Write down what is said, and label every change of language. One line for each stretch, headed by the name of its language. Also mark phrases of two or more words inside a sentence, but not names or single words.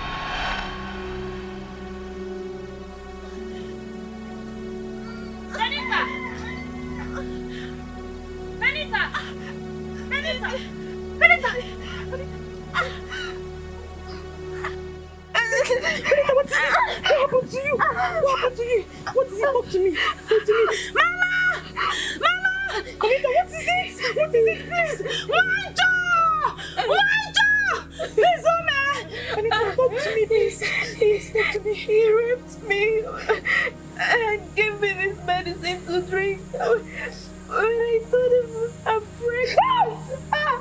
English: Benita! Benita! Benita! Benita! Benita, what is it? What happened to you? What happened to you? What is it? Talk to me. Talk to me. Mama! Mama! Benita, what is it? What is it? Please! Wanjo! Wanjo! Please, Oma! Benita, talk to me, please. Please, talk to me. He raped me and gave me this medicine to drink. When I told him I'm pregnant.